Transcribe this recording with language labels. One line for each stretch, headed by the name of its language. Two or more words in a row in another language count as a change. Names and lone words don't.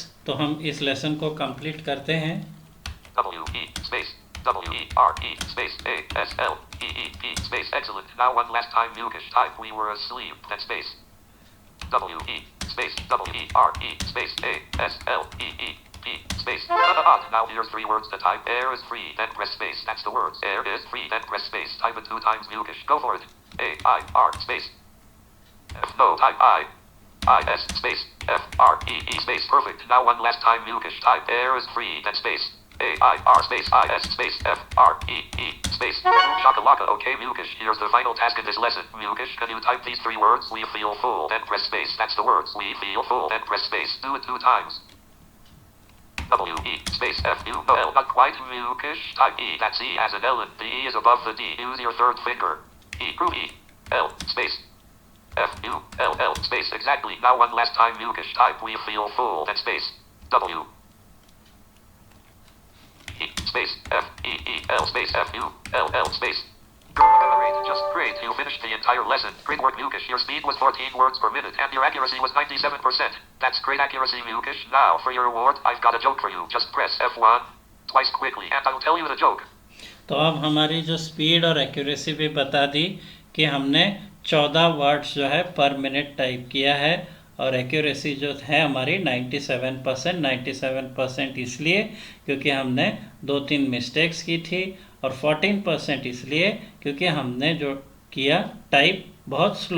Hindi: तो हम इस लेसन को कंप्लीट करते हैं।
English: W-E, space, W-E-R-E, space, A-S-L-E-E-P, space. Excellent. Now one last time, Mukesh. Type we were asleep, then space. W-E, space, W-E-R-E, space, A-S-L-E-E-P, space. Now here's 3 words to type. Air is free, then press space. That's the words. Air is free, then press space. Type it 2 times, Mukesh. Go for it. A-I-R, space. F-No, type I. I-S, space, F-R-E-E, space. Perfect. Now one last time, Mukesh. Type air is free, then space. A-I-R, space, I-S, space, F-R-E-E, space. Shakalaka. Okay, Mukesh. Here's the final task in this lesson. Mukesh, can you type these 3 words? We feel full, then press space. That's the words. We feel full, then press space. Do it 2 times. W-E, space, F-U-L. Not quite, Mukesh. Type E. That's E as in Ellen. The E is above the D. Use your 3rd finger. E, groovy. L, space. F-U-L-L, space. Exactly. Now one last time, Mukesh. Type we feel full, then space. W. E, space, F-E-E-L, space, F-U-L-L, space. Great, just great. You finished the entire lesson. Great work, Mukesh. Your speed was 14 words per minute, and your accuracy was 97%. That's great accuracy, Mukesh. Now, for your reward, I've got a joke for you. Just press F1 twice quickly, and I'll tell you the joke.
Hindi: तो अब हमारी जो स्पीड और एक्यूरेसी भी बता दी कि हमने 14 वर्ड्स जो है
English: per minute
Hindi: टाइप किया है, और एक्यूरेसी जो है हमारी 97%। 97% इसलिए क्योंकि हमने 2-3 मिस्टेक्स की थी, और 14% इसलिए क्योंकि हमने जो किया टाइप बहुत स्लोली किया।